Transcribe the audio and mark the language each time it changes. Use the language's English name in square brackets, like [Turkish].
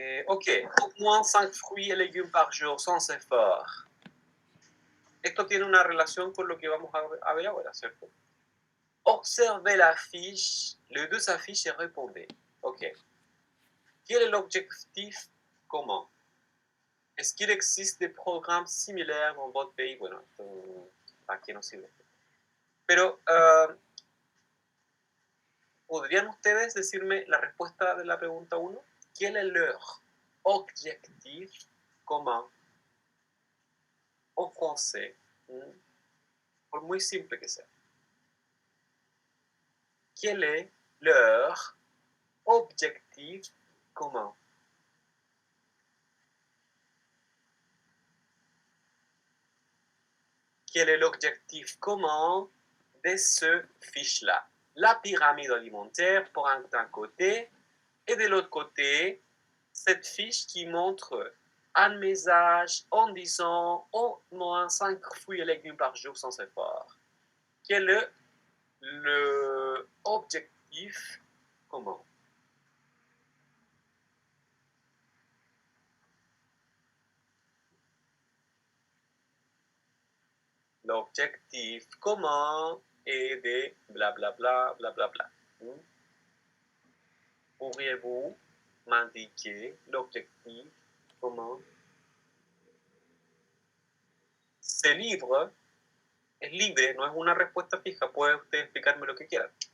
[French] Ok, au moins 5 fruits et légumes par jour sans effort. [Spanish] Esto tiene una relación con lo que vamos a ver ahora, ¿cierto? [French] Observez la fiche, les deux affiches et répondez. Ok. Quel est l'objectif commun? Est-ce qu'il existe des programmes similaires dans votre pays? [Spanish] Bueno, esto aquí no sirve. Pero, ¿podrían ustedes decirme la respuesta de la pregunta 1? [French] ¿Quel est leur objectif commun? En français, [Spanish] por muy simple que sea. [French] Quel est leur objectif commun? Quel est l'objectif commun de ce fiche-là? La pyramide alimentaire pour d'un côté, et de l'autre côté, cette fiche qui montre un message en disant au moins 5 fruits et légumes par jour sans effort. Quel est l'objectif commun? L'objectif commun est de blablabla, blablabla. Pourriez-vous m'indiquer l'objectif commun? Ce livre [Spanish] es libre, no es una respuesta fija. Puede usted explicarme lo que quiera.